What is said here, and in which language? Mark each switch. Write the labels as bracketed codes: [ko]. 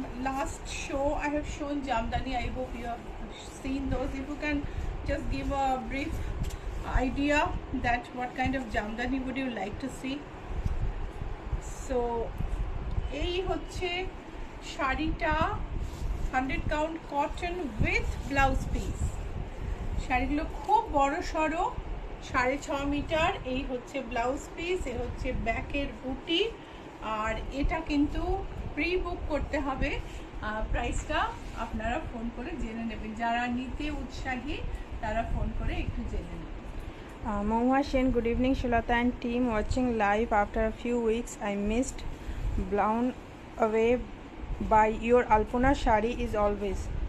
[en] Last show I have shown Jamdani. I hope you have seen those. If you can just give a brief idea that what kind of Jamdani would you like to see? [bn] So এই হচ্ছে শাড়িটা, 100 count cotton with blouse piece. শাড়িগুলো খুব বড় সড়ো, 6.5 metre. এই হচ্ছে blouse piece, এ হচ্ছে ব্যাকের বুটি, আর এটা কিন্তু প্রি বুক করতে হবে। প্রাইসটা আপনারা ফোন করে জেনে নেবেন, যারা নিতে উৎসাহী তারা ফোন করে একটু জেনে নেবেন। [en] Mohua Sen, good evening Shulata and team, watching live after a few weeks. I missed, blown away by your Alpona shari is always.